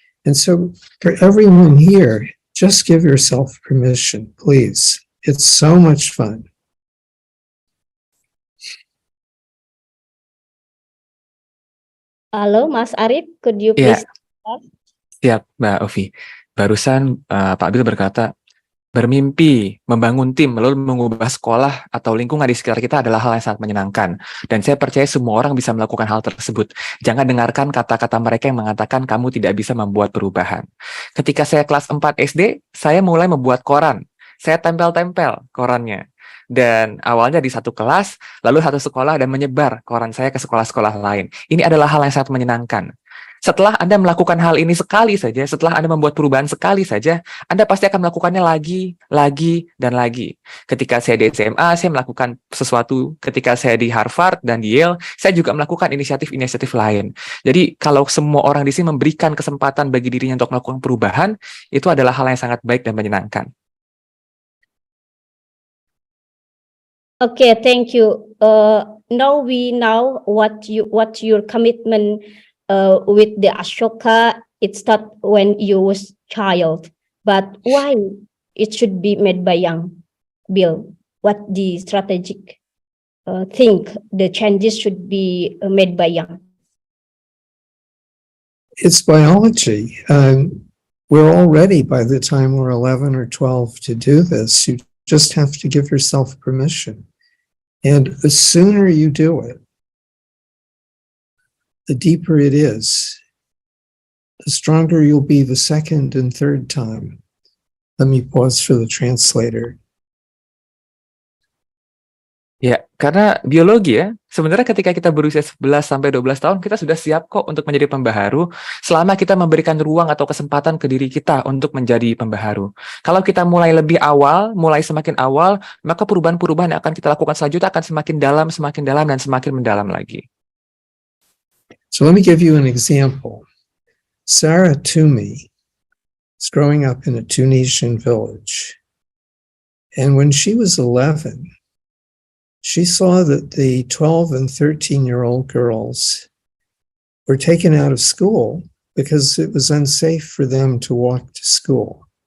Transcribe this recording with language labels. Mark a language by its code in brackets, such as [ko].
[en] And so for everyone here, just give yourself permission, please. It's so much fun. Halo, Mas Arif, could you please? [id] Siap, Mbak Ufi. Barusan Pak Bill berkata, bermimpi, membangun tim, lalu mengubah sekolah atau lingkungan di sekitar kita adalah hal yang sangat menyenangkan. Dan saya percaya semua orang bisa melakukan hal tersebut. Jangan dengarkan kata-kata mereka yang mengatakan kamu tidak bisa membuat perubahan. Ketika saya kelas 4 SD, saya mulai membuat koran. Saya tempel-tempel korannya. Dan awalnya di satu kelas, lalu satu sekolah, dan menyebar koran saya ke sekolah-sekolah lain. Ini adalah hal yang sangat menyenangkan. Setelah Anda melakukan hal ini sekali saja, setelah Anda membuat perubahan sekali saja, Anda pasti akan melakukannya lagi, dan lagi. Ketika saya di SMA, saya melakukan sesuatu. Ketika saya di Harvard dan di Yale, saya juga melakukan inisiatif-inisiatif lain. Jadi, kalau semua orang di sini memberikan kesempatan bagi dirinya untuk melakukan perubahan, itu adalah hal yang sangat baik dan menyenangkan. [en] Okay, thank you. Now we know what your commitment with the Ashoka. It start when you was child, but why it should be made by young? Bill, what the strategic think the changes should be made by young? It's biology. We're all ready by the time we're 11 or 12 to do this. You just have to give yourself permission. And the sooner you do it, the deeper it is, the stronger you'll be the second and third time. Let me pause for the translator. [id] Ya, karena biologi ya, sebenarnya ketika kita berusia 11 sampai 12 tahun, kita sudah siap kok untuk menjadi pembaharu selama kita memberikan ruang atau kesempatan ke diri kita untuk menjadi pembaharu. Kalau kita mulai lebih awal, mulai semakin awal, maka perubahan-perubahan yang akan kita lakukan selanjutnya akan semakin dalam, dan semakin mendalam lagi. [en] So let me give you an example. Sarah Toomey is growing up in a Tunisian village. And when she was 11, she saw that the 12 and 13-year-old girls were taken out of school because it was unsafe for them to walk to school.